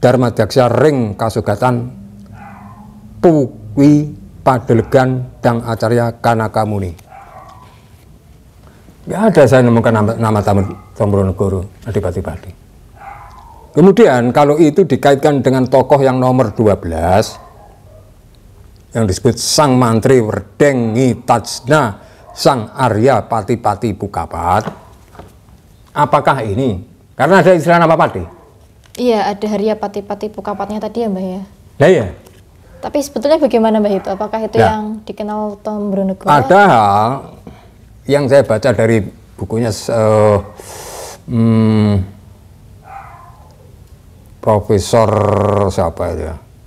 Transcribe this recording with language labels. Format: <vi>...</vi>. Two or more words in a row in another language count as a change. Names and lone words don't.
<id>Dharma Diaksa Ring Kasugatan Pukwi Padelegan Dang Acarya Kanakamuni. Ya ada saya nemukan nama Tombronegoro Adipati-Pati. Kemudian kalau itu dikaitkan dengan tokoh yang nomor 12 yang disebut Sang Mantri Werdeng Ngitajna Sang Arya Pati-Pati Pukapat, apakah ini? Karena ada istilah nama pati. Iya, ada Arya Pati-Pati Pukapatnya tadi ya Mbah ya. Nah ya. Tapi sebetulnya bagaimana Mbah itu? Apakah itu yang dikenal Tombronegoro? Padahal yang saya baca dari bukunya Profesor siapa itu ya?</id>